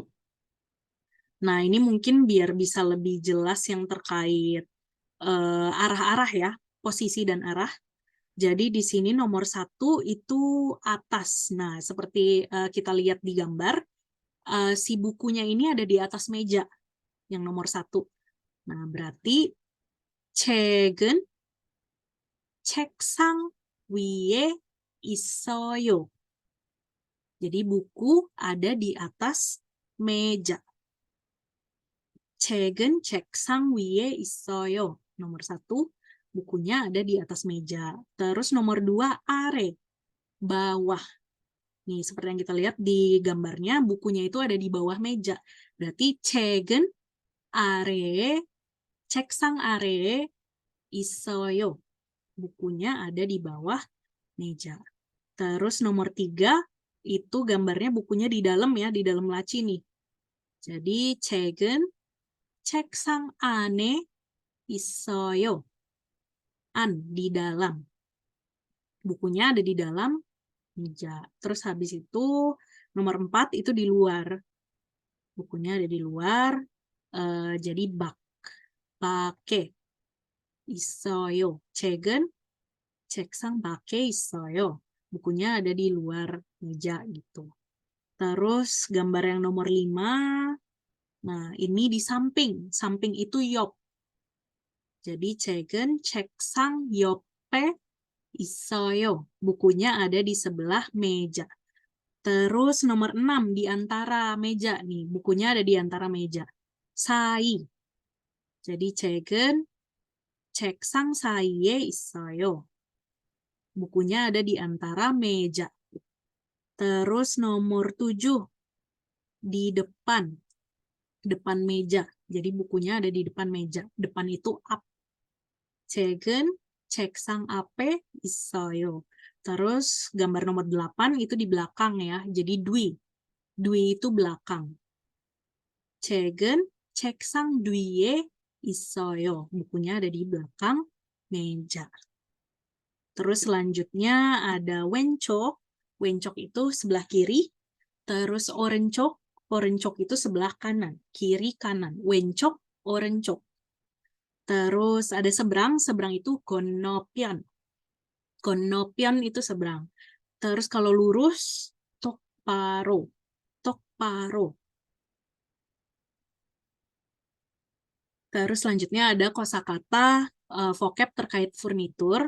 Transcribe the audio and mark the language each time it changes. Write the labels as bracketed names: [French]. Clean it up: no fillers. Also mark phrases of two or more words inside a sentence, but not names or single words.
[Indonesian] Nah, ini mungkin biar bisa lebih jelas yang terkait arah-arah ya, posisi dan arah. Jadi di sini nomor 1 itu atas. Nah, seperti kita lihat di gambar, si bukunya ini ada di atas meja, yang nomor 1. Nah, berarti [Korean] 책은 책상 위에 있어요. [Indonesian] Jadi buku ada di atas meja. [Korean] 책은 책상 위에 있어요. [Indonesian] Nomor 1, bukunya ada di atas meja. Terus nomor 2, are, bawah. Nih, seperti yang kita lihat di gambarnya, bukunya itu ada di bawah meja. [Korean] Berarti 책은 아래에, 책상 아래에 있어요. [Indonesian] Bukunya ada di bawah meja. Terus nomor 3, itu gambarnya bukunya di dalam ya, di dalam laci nih. [Korean] Jadi 책은 책상 안에 있어요. [Indonesian] An, di dalam. Bukunya ada di dalam meja. Terus habis itu nomor 4 itu di luar. Bukunya ada di luar. Jadi [Korean] 밖에 있어요. 책은 책상 밖에 있어요. [Indonesian] Bukunya ada di luar meja gitu. Terus gambar yang nomor 5. Nah, ini di samping. Samping itu 옆. [Korean] Jadi 책은 책상 옆에 있어요. [Indonesian] Bukunya ada di sebelah meja. Terus nomor 6 di antara meja nih. Bukunya ada di antara meja. [Korean] 사이. Jadi 책은 책상 사이에 있어요. [Indonesian] Bukunya ada di antara meja. Terus nomor 7 di depan. Depan meja. Jadi bukunya ada di depan meja. Depan itu up. [Korean] 책은 책상 앞에 있어요. [Indonesian] Terus gambar nomor 8 itu di belakang ya. Jadi 뒤. 뒤 itu belakang. [Korean] 책은 책상 뒤에 있어요. [Indonesian] Bukunya ada di belakang meja. Terus selanjutnya ada 왼쪽. 왼쪽 itu sebelah kiri. Terus 오른쪽. 오른쪽 itu sebelah kanan. Kiri kanan. [Korean] 왼쪽, 오른쪽. [Indonesian] Terus ada seberang. Seberang itu 건너편. 건너편 itu seberang. Terus kalau lurus, [Korean] 똑바로. 똑바로. [Indonesian] Terus selanjutnya ada kosakata vocab terkait furnitur.